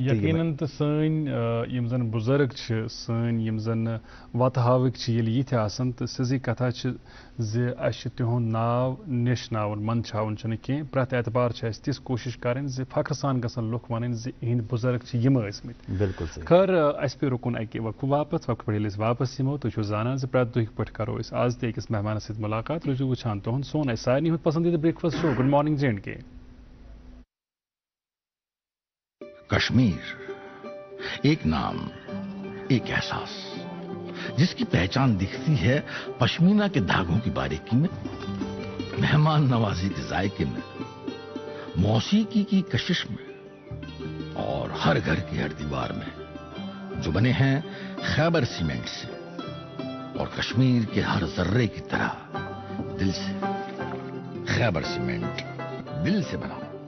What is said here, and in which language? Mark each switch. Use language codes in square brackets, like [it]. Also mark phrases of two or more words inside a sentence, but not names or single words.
[ks] یقیناً تہٕ سٲنۍ یِم زن بُزرگ چھِ سٲنۍ یِم زن وتہٕ ہاوٕکۍ چھِ ییٚلہِ یِتھۍ آسان تہٕ سیٚزٕے کتھا چھِ زِ اَسہِ چھُ تِہُنٛد ناو نیشناوُن منٛدچھاوُن چھُنہٕ کینٛہہ پرٛٮ۪تھ اعتبار چھِ اَسہِ تِژھ کوٗشش کرٕنۍ زِ فخر سان گژھن لُکھ وَنٕنۍ زِ یِہٕنٛدۍ بُزرگ چھِ یِم ٲسۍمٕتۍ بالکل خٲر اَسہِ پیٚو رُکُن اَکہِ وقفہٕ واپس وقفہٕ پٮ۪ٹھ ییٚلہِ أسۍ واپس یِمو تُہۍ چھِو زانان زِ پرٛٮ۪تھ دۄہٕکۍ پٲٹھۍ کرو أسۍ آز تہِ أکِس مہمانس سۭتۍ مُلاقات روٗزِو وٕچھان تُہُنٛد سون اَسہِ سارنٕے ہُنٛد پسندیدٕ [en] breakfast show good morning [ks] JNK. [ur] کشمیر ایک نام ایک احساس جس کی پہچان دکھتی ہے پشمینہ کے دھاگوں کی باریکی میں مہمان نوازی کے ذائقے میں موسیقی کی کشش میں اور ہر گھر کی ہر دیوار میں جو بنے ہیں خیبر سیمنٹ سے اور کشمیر کے ہر ذرے کی طرح دل سے خیبر سیمنٹ دل سے بنا.